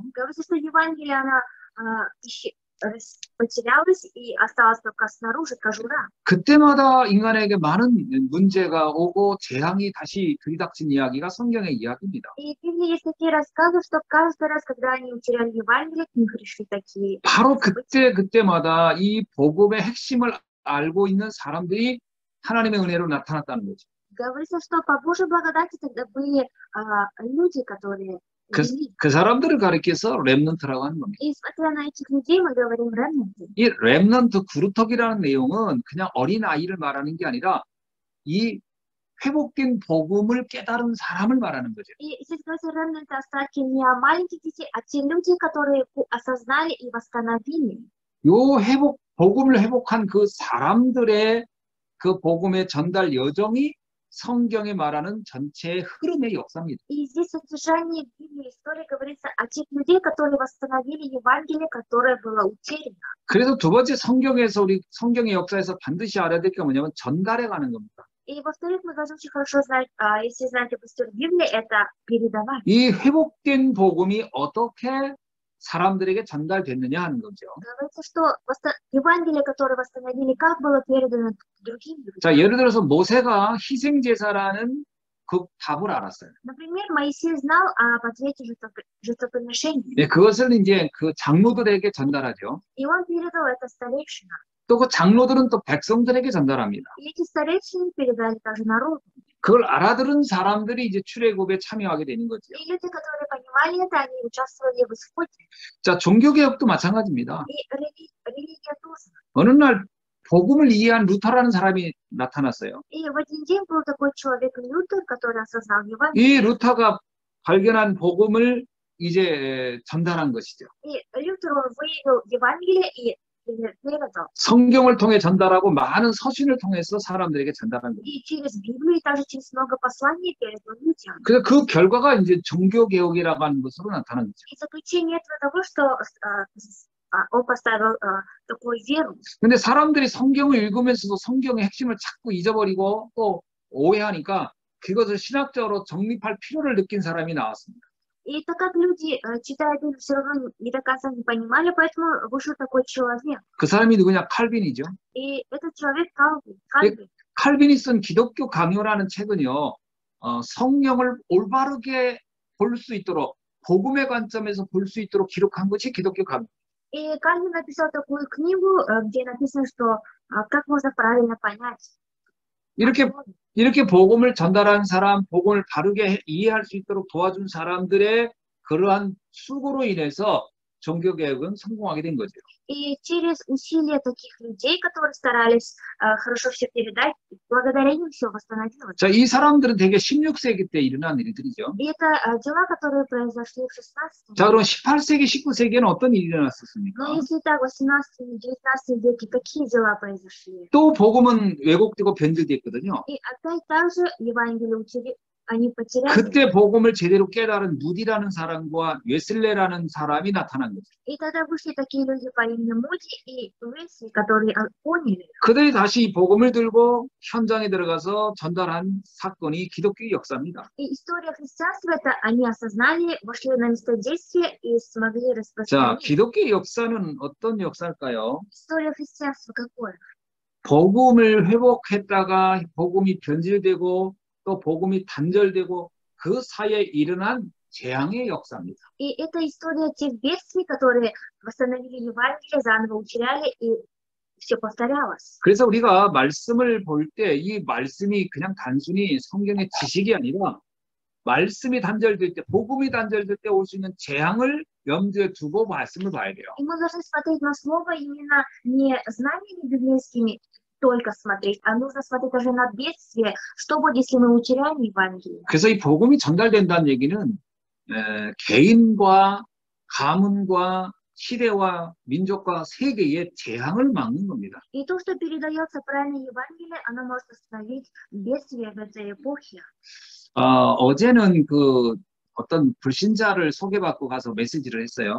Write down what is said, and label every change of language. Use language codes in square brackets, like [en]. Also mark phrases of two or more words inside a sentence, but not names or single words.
[ru] Говорится, что Евангелие, она потерялась и осталась только снаружи кожура. [ko] 그때마다 인간에게 많은 문제가 오고 재앙이 다시 들이닥친 이야기가 성경의 이야기입니다. [ru] И в Библии есть такие рассказы, что каждый раз, когда они утеряли Евангелие, к них пришли такие. [ko] 바로 그때마다 이 복음의 핵심을 알고 있는 사람들이 하나님의 은혜로 나타났다는 거죠. [ru] Говорится, что по Божьей благодати тогда были люди, которые [ko] 그 사람들을 가리켜서 렘넌트라고 하는 겁니다. [ru] И смотря на этих людей, мы говорим ремнанты. [ko] 이 렘넌트 구루터기라는 내용은 그냥 어린 아이를 말하는 게 아니라 이 회복된 복음을 깨달은 사람을 말하는 거죠. [ru] И здесь говорится ремнанты остатки не о маленьких детей, а те люди, которые осознали и восстановили. [ko] 요 복음을 회복한 그 사람들의 그 복음의 전달 여정이 성경에 말하는 전체의 흐름의 역사입니다. [ru] И здесь в содержании Библии истории говорится о тех людей, которые восстановили Евангелие, которое было утеряно. [ko] 그래서 두 번째 우리 성경의 역사에서 반드시 알아야 될 게 뭐냐면 전달해 가는 겁니다. [ru] И во-вторых, мы должны очень хорошо знать, если знаете об истории Библии, это передавать. [ko] 이 회복된 복음이 어떻게 사람들에게 전달됐느냐 하는 거죠. [ru] Говорится, что Евангелие, которое восстановили, как было передано другим людям. [ko] 자, 예를 들어서 모세가 희생제사라는 그 답을 알았어요. [ru] Например, Моисей знал об ответе жертвоприношения. [ko] 네, 그것을 이제 그 장로들에게 전달하죠. [ru] И он передал это старейшинам. [ko] 또 그 장로들은 또 백성들에게 전달합니다. [ru] И эти старейшины передали также народу. [ko] 그걸 알아들은 사람들이 이제 출애굽에 참여하게 되는 거죠. [ru] И люди, которые понимали это, они участвовали в исходе. [ko] 자, 종교개혁도 마찬가지입니다. [ru] И религия тоже. [ko] 어느 날 복음을 이해한 루터라는 사람이 나타났어요. [ru] И в один день был такой человек Лютер, который осознал Евангелие. [ko] 이 루터가 발견한 복음을 이제 전달한 것이죠. [ru] И Лютер, он выявил Евангелие и передал. [ko] 성경을 통해 전달하고 많은 서신을 통해서 사람들에게 전달한 거예요. [ru] И через Библию, и также через много посланий передал людям. [ko] 그래서 그 결과가 이제 종교개혁이라고 하는 것으로 나타난 거죠. [ru] И заключение этого того, что он поставил такую веру. [ko] 근데 사람들이 성경을 읽으면서도 성경의 핵심을 자꾸 잊어버리고 또 오해하니까 그것을 신학적으로 정립할 필요를 느낀 사람이 나왔습니다. [ru] И так как люди, читая Библию, все равно не до конца не понимали, поэтому вышел такой человек. [ko] 그 사람이 누구냐? 칼빈이죠. [ru] И этот человек Кальвин. [ko] 칼빈이 쓴 기독교 강요라는 책은요, 성경을 올바르게 볼 수 있도록 복음의 관점에서 볼 수 있도록 기록한 것이 기독교 강요. [ru] И Кальвин написал такую книгу, где написано, что как можно правильно понять. [ko] 이렇게 복음을 전달한 사람, 복음을 바르게 이해할 수 있도록 도와준 사람들의 그러한 수고로 인해서 종교개혁은 성공하게 된 거죠. [ru] И через усилия таких людей, которые старались хорошо все передать, благодаря им все восстановилось. [ko] 자, 이 사람들은 대개 16세기 때 일어난 일들이죠. [ru] И это дела, которые произошли в 16 [ko] 자, 그럼 18세기, 19세기에는 어떤 일이 일어났었습니까? [ru] Но если так, в 18-19 веке какие дела произошли? [ko] 또 복음은 왜곡되고 변질됐거든요. [ru] И опять также Евангелие они потеряли. [ko] 그때 복음을 제대로 깨달은 무디라는 사람과 웨슬레라는 사람이 나타난 거죠. [ru] И тогда вышли такие люди по имени Муди и Уэсли, которые поняли. [ko] 그들이 다시 복음을 들고 현장에 들어가서 전달한 사건이 기독교의 역사입니다. [ru] И история христианства это они осознали, вошли на место действия и смогли [ko] 자, [ru] распространить. [ko] 기독교의 역사는 어떤 역사일까요? [ru] История христианства какое? [ko] 복음을 회복했다가 복음이 변질되고 또 복음이 단절되고 그 사이에 일어난 재앙의 역사입니다. [ru] И это история тех бедствий, которые восстановили Евангелие, заново утеряли, и все повторялось. [ko] 그래서 우리가 말씀을 볼 때 이 말씀이 그냥 단순히 성경의 지식이 아니라 말씀이 단절될 때, 복음이 단절될 때 올 수 있는 재앙을 염두에 두고 말씀을 봐야 돼요. [ru] И мы должны смотреть на слово именно не знаниями библейскими только смотреть, а нужно смотреть даже на бедствие, что будет, если мы утеряем Евангелие. [ko] 그래서 이 복음이 전달된다는 얘기는 개인과 가문과 시대와 민족과 세계의 재앙을 막는 겁니다. [ru] И то, что передается правильно Евангелие, оно может остановить бедствие в этой эпохе. [ko] 어제는 그 어떤 불신자를 소개받고 가서 메시지를 했어요.